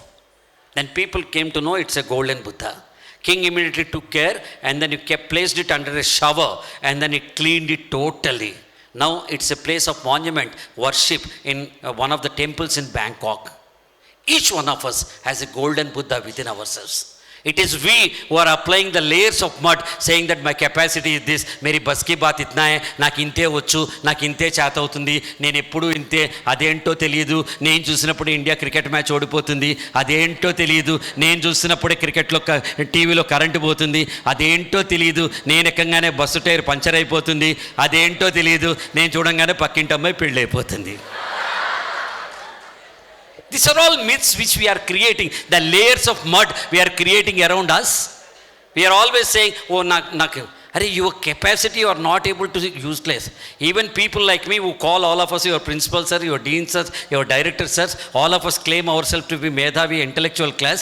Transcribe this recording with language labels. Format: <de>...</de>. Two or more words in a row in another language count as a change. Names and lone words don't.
<en>Then people came to know it's a golden Buddha. King immediately took care and then he placed it under a shower and then he cleaned it totally. Now it's a place of monument, worship in one of the temples in Bangkok. Each one of us has a golden Buddha within ourselves. It is we who are applying the layers of mud, saying that my capacity is this,</en> <hi>मेरी बस की बात इतना है,</hi> <te>నాకు ఇంతే వచ్చు, నాకు ఇంతే చేత అవుతుంది, నేను ఎప్పుడు ఇంతే, అదేంటో తెలియదు, నేను చూసినప్పుడు ఇండియా</te> <en>cricket match</en> <te>ఓడిపోతుంది, అదేంటో తెలియదు, నేను చూసినప్పుడే క్రికెట్లో టీవీలో కరెంటు పోతుంది, అదేంటో తెలియదు, నేను ఎక్కంగానే</te> <en>bus tyre puncture</en> <te>అయిపోతుంది, అదేంటో తెలియదు, నేను చూడంగానే పక్కింటి అమ్మాయి పెళ్ళి అయిపోతుంది.</te> <en>These are all myths which we are creating. The layers of mud we are creating around us. We are always saying, oh, your capacity you are not able to useless. Even people like me who call all of us your principals sir, your deans sir, your directors sir, all of us claim ourselves to be Medhavi intellectual class.</en>